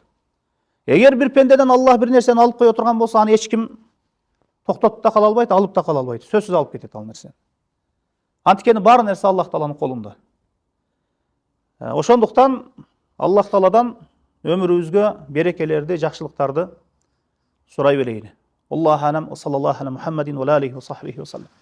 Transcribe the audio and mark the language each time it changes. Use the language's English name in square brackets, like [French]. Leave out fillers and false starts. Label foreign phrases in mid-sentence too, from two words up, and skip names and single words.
[Kyrgyz] Эгер бир пендеден Аллах бир нерсени алып кое турган болсо, аны эч ким токтотуп да кала албайт, алып да кала албайт. Сөзсүз алып кетет ал нерсени. Анткени бар нерсе Аллах Тааланын колунда. Ошондуктан Аллах Тааладан өмүрүбүзгө берекелерди, жакшылыктарды сурай берейли. [Arabic] الله أعلم صلى الله على محمد وعليه وصحبه وسلم.